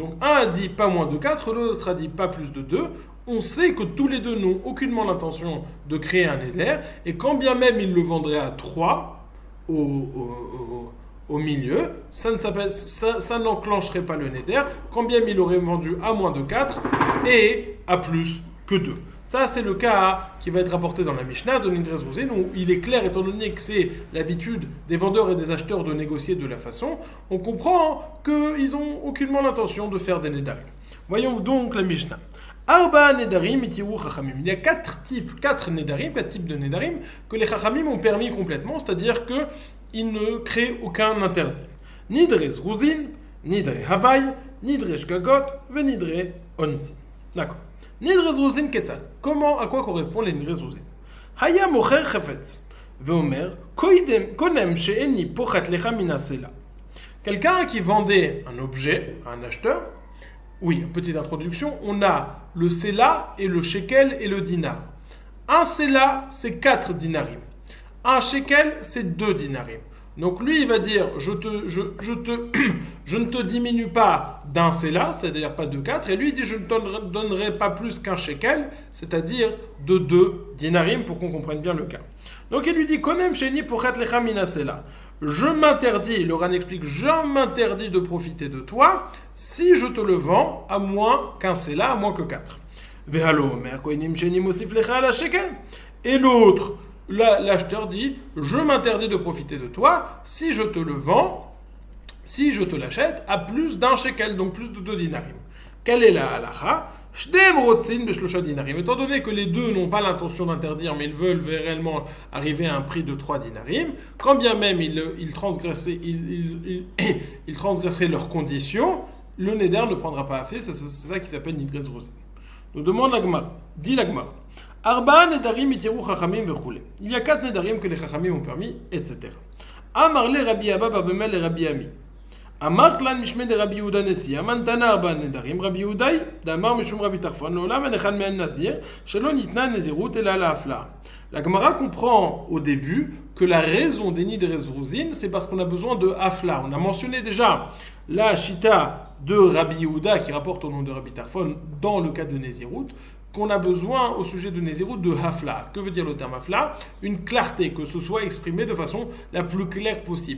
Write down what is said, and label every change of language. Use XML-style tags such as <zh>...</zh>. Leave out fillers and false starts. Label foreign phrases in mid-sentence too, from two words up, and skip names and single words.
<fr>Donc un a dit pas moins de 4, l'autre a dit pas plus de 2. On sait que tous les deux n'ont aucunement l'intention de créer un éder, et quand bien même ils le vendraient à 3 au milieu, ça n'enclencherait pas le neder, quand bien même il aurait vendu à moins de 4 et à plus que 2. Ça, c'est le cas qui va être rapporté dans la Mishnah de</fr> <he>נדרי זרוזין,</he> <fr>où il est clair, étant donné que c'est l'habitude des vendeurs et des acheteurs de négocier de la façon, on comprend qu'ils n'ont aucunement l'intention de faire des nedarim. Voyons donc la Mishnah.</fr> <he>ארבעה נדרים התירו חכמים.</he> <fr>Il y a 4 types de nedarim que les chachamim ont permis complètement, c'est-à-dire qu'ils ne créent aucun interdit.</fr> <he>נדרי זרוזין, נדרי הבאי, נדרי שגגות, ונדרי אונסין. D'accord. נדרי זרוזין כיצד.</he> <fr>À quoi correspondent les nidre zruzin?</fr> <he>היה מוכר חפץ, ואומר, קונם שאני פוחת לך מן סלע.</he> <fr>Quelqu'un qui vendait un objet à un acheteur. Oui, petite introduction, on a le sela et le shekel et le dinar. Un sela, c'est 4 dinarim. Un shekel, c'est 2 dinarim. Donc lui, il va dire, je ne te diminue pas d'un sela, c'est-à-dire pas de 4, et lui, il dit, je ne te donnerai pas plus qu'un shekel, c'est-à-dire de 2 dinarim, pour qu'on comprenne bien le cas. Donc il lui dit,</fr> <he>קונם שאני פוחת לך מן סלע.</he> <fr>Je m'interdis, le Ran explique, je m'interdis de profiter de toi si je te le vends à moins qu'un sela, à moins que 4. Et l'autre, l'acheteur dit, je m'interdis de profiter de toi si je te le vends, si je te l'achète à plus d'un shekel, donc plus de 2 dinarim. Quelle est la halacha? Étant donné que les deux n'ont pas l'intention d'interdire, mais ils veulent réellement arriver à un prix de 3 dinarim, quand bien même ils transgresseraient leurs conditions, le neder ne prendra pas effet. C'est ça qui s'appelle</fr> <he>נדרי זרוזין.</he> <fr>Nous demande l'agmar, dit l'agmar.</fr> <he>ארבעה נדרים התירו חכמים וכולי.</he> <fr>Il y a 4 nedarim que les chachamim ont permis, etc. Amar le Rabbi Abba bar Bemel et Rabbi Ami.</fr> <he>אמר כלל משמי דרבי יהודה נשיא, אמן תנא 4 נדרים, רבי יהודאי, דאמר משום רבי טרפון, לעולם אין אחד מהן נזיר, שלא ניתנה נזירות אלא להפלאה.</he> <fr>La Gemara comprend au début que la raison des Nidrezrouzin, c'est parce qu'on a besoin de Hafla. On a mentionné déjà la Shita de Rabbi Yehuda qui rapporte au nom de Rabbi Tarfon dans le cas de Nézirut, qu'on a besoin au sujet de Nézirut de Hafla. Que veut dire le terme Hafla? Une clarté, que ce soit exprimé de façon la plus claire possible.</fr>